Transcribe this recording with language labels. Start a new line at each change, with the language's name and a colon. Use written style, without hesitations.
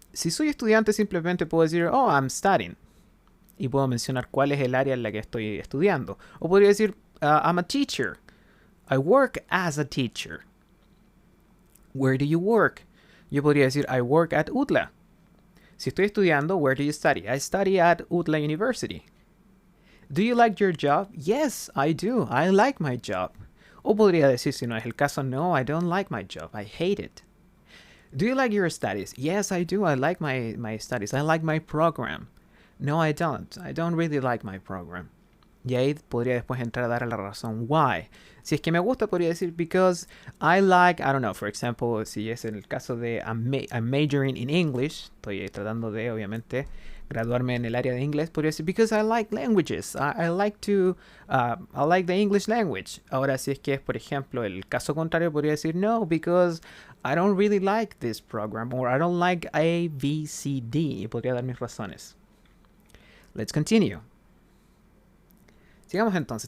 Spanish: Si soy estudiante, simplemente puedo decir,
English: oh, I'm studying.
Spanish: Y puedo mencionar cuál es el área en la que estoy estudiando. O podría decir,
English: I'm a teacher. I work as a teacher. Where do you work?
Spanish: Yo podría decir,
English: I work at UTLA.
Spanish: Si estoy estudiando,
English: where do you study? I study at UTLA University. Do you like your job? Yes, I do. I like my job.
Spanish: O podría decir, si no es el caso, no,
English: I don't like my job. I hate it. Do you like your studies? Yes, I do. I like my studies. I like my program. No, I don't. I don't really like my program.
Spanish: Y ahí podría después entrar a dar la razón. Why? Si es que me gusta, podría decir
English: because I like, I don't know, for example,
Spanish: si es en el caso de
English: I'm majoring in English,
Spanish: estoy tratando de, obviamente, graduarme en el área de inglés, podría decir
English: because I like languages. I like the English language.
Spanish: Ahora, si es que es, por ejemplo, el caso contrario, podría decir
English: no, because I don't really like this program, or I don't like A, B, C, D.
Spanish: Y podría dar mis razones.
English: Let's continue.
Spanish: Sigamos entonces.